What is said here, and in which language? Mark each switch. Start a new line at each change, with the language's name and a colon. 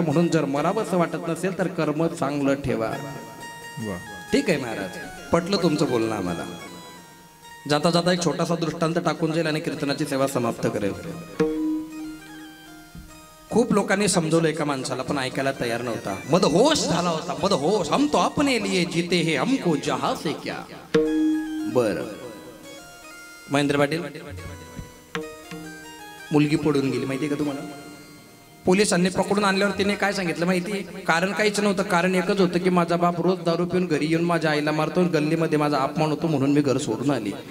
Marathi: म्हणून जर मरावं असं वाटत नसेल तर कर्म चांगलं ठेवा। ठीक आहे महाराज, पटलं तुमचं बोलणं आम्हाला। जाता जाता एक छोटासा दृष्टांत टाकून जाईल आणि कीर्तनाची सेवा समाप्त करेल। खूप लोकांनी समजवलं एका माणसाला, पण ऐकायला तयार नव्हता, मदहोश झाला होता, मदहोश।
Hindi: हम तो अपने लिए जीते हैं, हमको जहां से क्या।
Marathi: बर महेंद्र पाटील, मुलगी पडून गेली माहिती का तुम्हाला? पोलिसांनी पकडून आणल्यावर तिने काय सांगितलं माहिती? कारण काहीच नव्हतं, कारण एकच होतं की माझा बाप रोज दारू पिऊन घरी येऊन माझ्या आईला मारतो, गल्लीमध्ये माझा अपमान होतो, म्हणून मी घर सोडून आली।